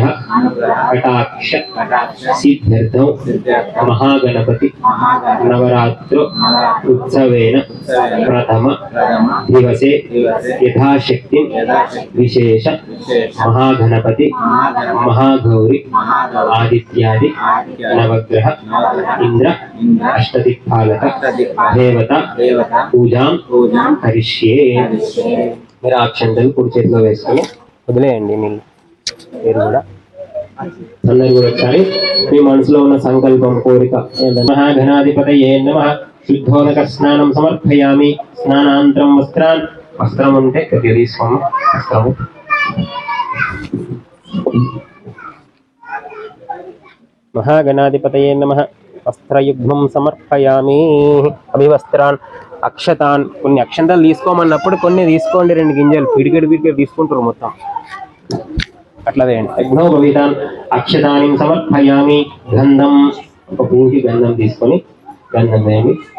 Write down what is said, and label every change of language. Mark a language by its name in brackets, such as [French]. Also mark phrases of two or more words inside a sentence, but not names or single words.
[Sanskrit] कटाक्ष सिद्ध्यर्थं महागणपति नवरात्रो उत्सवेन प्रथम दिवसे यथाशक्ति विशेष महागणपति महागौरी आदित्यादि नवग्रह इंद्र अष्टदिक्पालक देवता पूजा करिष्ये. [Telugu] మీరు అక్షంతలు కుడి చేతిలో వేసుకొని వదిలేయండి. మీరు కూడా అందరూ కూడా ఒకసారి మీ మనసులో ఉన్న సంకల్పం కోరిక [Sanskrit] మహాగణాధిపతయే నమః. శుద్ధోదక స్నానం సమర్పయామి. [Telugu] స్నానాంతరం వస్త్రం ఉంటే కొద్దిగా తీసుకోము. [Sanskrit] వస్త్రము महागणाधिपतये नमः. వస్త్రయుగ్మం సమర్పయామి. అభివస్త్రాన్ అక్షతాన్. [Telugu] కొన్ని అక్షంతలు తీసుకోమన్నప్పుడు కొన్ని తీసుకోండి. 2 గింజలు పిడికెడు తీసుకుంటారు మొత్తం అట్లా వేయండి. [Sanskrit] యజ్ఞోపవీతాన్ అక్షతాని సమర్పయామి. [Telugu] గంధం ఒక పూటి గంధం తీసుకొని గంధం వేయండి.